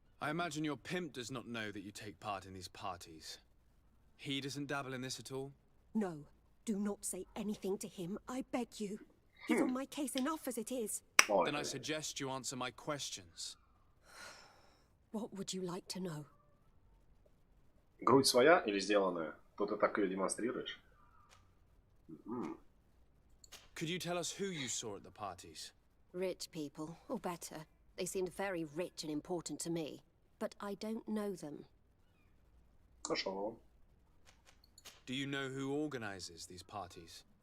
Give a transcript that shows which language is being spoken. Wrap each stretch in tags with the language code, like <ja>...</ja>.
<en>I imagine your pimp does not know that you take part in these parties. He doesn't dabble in this at all? No, do not say anything to him, I beg you. He's on my case enough as it is. Then I suggest you answer my questions. What would you like to know?</en> <ru>Грудь своя или сделанная? То ты так ее демонстрируешь?</ru> <en>Could you tell us who you saw at the parties? Rich people, or better. They seemed very rich and important to me. But I don't know them.</en> <ru>Хорошо.</ru> <en>Do you know who organizes these parties?</en>